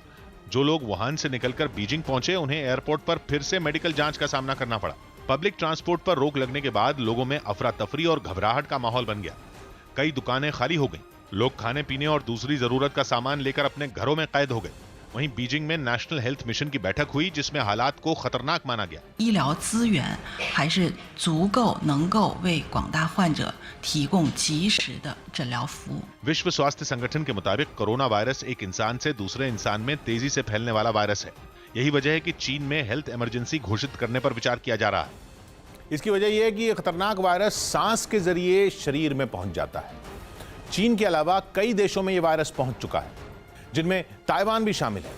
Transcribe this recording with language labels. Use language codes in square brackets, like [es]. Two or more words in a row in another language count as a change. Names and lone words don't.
[hi] जो लोग वुहान से निकलकर बीजिंग पहुंचे, उन्हें एयरपोर्ट पर फिर से मेडिकल जांच का सामना करना पड़ा। [en] public transport [hi] पर रोक लगने के बाद लोगों में अफरा तफरी और घबराहट का माहौल बन गया। कई दुकानें खाली हो गईं। लोग खाने पीने और दूसरी जरूरत का सामान लेकर अपने घरों में कैद हो गए। वहीं बीजिंग में नेशनल हेल्थ मिशन की बैठक हुई, जिसमें हालात को खतरनाक माना गया। [zh] 医疗资源还是足够能够为广大患者提供及时的诊疗服务。 [hi] विश्व स्वास्थ्य संगठन के मुताबिक कोरोना वायरस एक इंसान से दूसरे इंसान में तेजी से फैलने वाला वायरस है। यही वजह है कि चीन में [en] health emergency [hi] घोषित करने पर विचार किया जा रहा है। इसकी वजह यह है कि यह खतरनाक वायरस सांस के जरिए शरीर में पहुंच जाता है। चीन के अलावा कई देशों में यह वायरस पहुंच चुका है, जिनमें ताइवान भी शामिल है।